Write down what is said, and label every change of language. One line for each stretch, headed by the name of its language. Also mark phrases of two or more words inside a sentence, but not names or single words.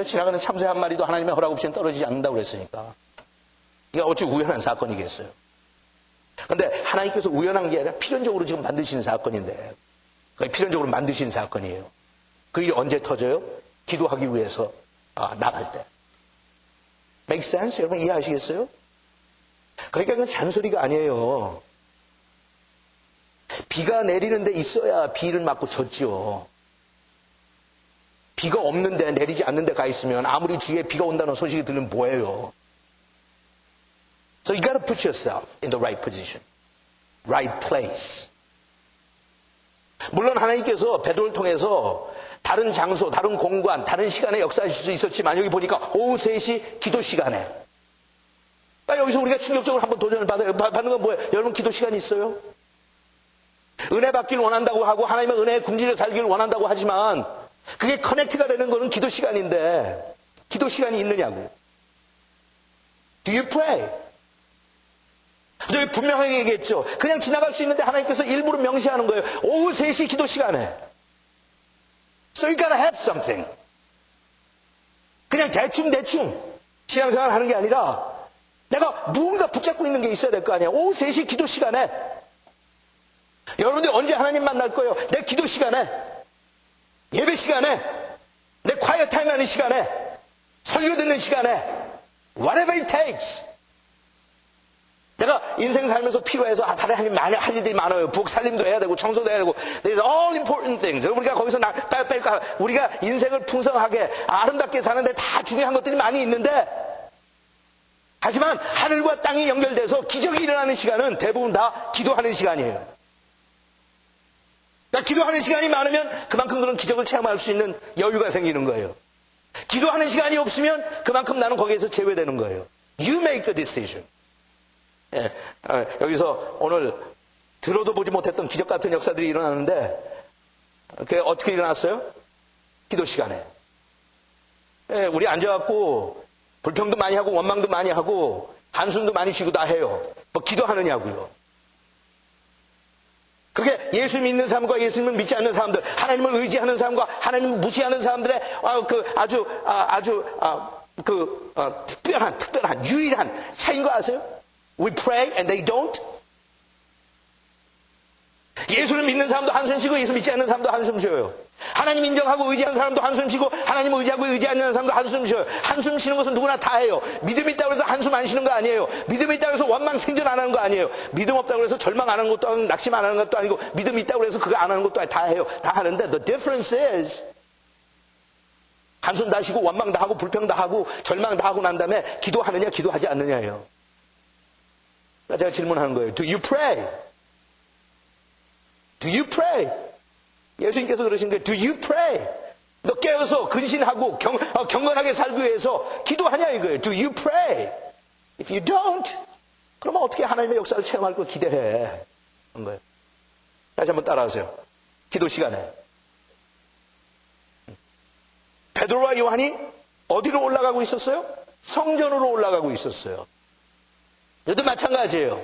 Korean: 지나가는 참새 한 마리도 하나님의 허락 없이는 떨어지지 않는다고 그랬으니까. 이게 어찌 우연한 사건이겠어요? 근데 하나님께서 우연한 게 아니라 필연적으로 지금 만드시는 사건인데, 그게 필연적으로 만드신 사건이에요. 그 일이 언제 터져요? 기도하기 위해서 나갈 때.
English: Make sense?
Korean: 여러분 이해하시겠어요? 그러니까 그건 잔소리가 아니에요. 비가 내리는데 있어야 비를 맞고 젖지요. 비가 없는데 내리지 않는데 가 있으면 아무리 뒤에 비가 온다는 소식이 들리면 뭐예요?
English: So you got to put yourself in the right position, right place.
Korean: 물론 하나님께서 베드로를 통해서 다른 장소, 다른 공간, 다른 시간에 역사하실 수 있었지만 여기 보니까 오후 3시 기도 시간에. 여기서 우리가 충격적으로 한번 도전을 받는 건 뭐예요? 여러분 기도 시간이 있어요? 은혜 받기를 원한다고 하고 하나님의 은혜의 궁지를 살기를 원한다고 하지만 그게 커넥트가 되는 거는 기도 시간인데 기도 시간이 있느냐고.
English: Do you pray?
Korean: 저희 분명하게 얘기했죠. 그냥 지나갈 수 있는데 하나님께서 일부러 명시하는 거예요. 오후 3시 기도 시간에.
English: So you gotta have something.
Korean: 그냥 대충 신앙생활 하는 게 아니라 내가 무언가 붙잡고 있는 게 있어야 될 거 아니야. 오후 3시 기도 시간에. 여러분들 언제 하나님 만날 거예요? 내 기도 시간에, 예배 시간에, 내 quiet 타임 하는 시간에, 설교 듣는 시간에,
English: whatever it takes.
Korean: 내가 인생 살면서 필요해서 다른 하나님 많이 할 일들이 많아요. 부엌 살림도 해야 되고 청소도 해야 되고
English: there's all important things.
Korean: 우리가 거기서 우리가 인생을 풍성하게 아름답게 사는데 다 중요한 것들이 많이 있는데 하지만 하늘과 땅이 연결돼서 기적이 일어나는 시간은 대부분 다 기도하는 시간이에요. 그러니까 기도하는 시간이 많으면 그만큼 그런 기적을 체험할 수 있는 여유가 생기는 거예요. 기도하는 시간이 없으면 그만큼 나는 거기에서 제외되는 거예요.
English: You make the decision.
Korean: 예, 여기서 오늘 들어도 보지 못했던 기적 같은 역사들이 일어나는데 그게 어떻게 일어났어요? 기도 시간에. 예, 우리 앉아갖고 불평도 많이 하고 원망도 많이 하고 한숨도 많이 쉬고 다 해요. 기도하느냐고요. 그게 예수 믿는 사람과 예수님을 믿지 않는 사람들, 하나님을 의지하는 사람과 하나님을 무시하는 사람들의 특별한 유일한 차이인 거 아세요?
English: We pray and they don't.
Korean: 예수를 믿는 사람도 한숨 쉬고 예수 믿지 않는 사람도 한숨 쉬어요. 하나님 인정하고 의지하는 사람도 한숨 쉬고 하나님을 의지하고 의지하지 않는 사람도 한숨 쉬어요. 한숨 쉬는 것은 누구나 다 해요. 믿음이 있다고 해서 한숨 안 쉬는 거 아니에요. 믿음이 있다고 해서 원망 생존 안 하는 거 아니에요. 믿음 없다고 해서 절망 안 하는 것도 아니고 낙심 안 하는 것도 아니고 믿음이 있다고 해서 그거 안 하는 것도 아니고 다 해요. 다 하는데
English: the difference is
Korean: 한숨 다 쉬고 원망 다 하고 불평 다 하고 절망 다 하고 난 다음에 기도하느냐 기도하지 않느냐예요. 제가 질문하는 거예요.
English: Do you pray? Do you pray?
Korean: 예수님께서 그러신 거예요.
English: Do you pray?
Korean: 너 깨어서 근신하고 경건하게 살기 위해서 기도하냐 이거예요.
English: Do you pray? If you don't,
Korean: 그러면 어떻게 하나님의 역사를 체험할 거 기대해? 그런 거예요. 다시 한번 따라하세요. 기도 시간에 베드로와 요한이 어디로 올라가고 있었어요? 성전으로 올라가고 있었어요. 이것도 마찬가지예요.